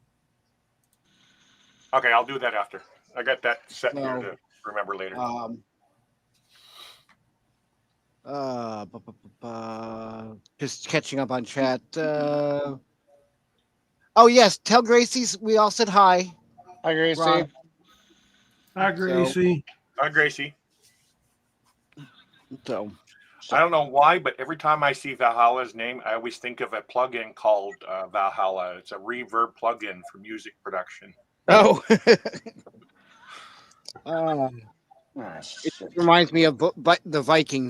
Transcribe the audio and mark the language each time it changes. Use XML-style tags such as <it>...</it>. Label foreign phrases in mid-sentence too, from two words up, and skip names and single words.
<en>Okay, I'll do that after. I got that set here to remember later. Just catching up on chat. Oh yes, tell Gracie's we all said hi. Hi, Gracie. Ron. Hi, Gracie. Hi, Gracie. So I don't know why, but every time I see Valhalla's name, I always think of a plugin called Valhalla. It's a reverb plugin for music production. Oh. It reminds me of the Vikings.</en>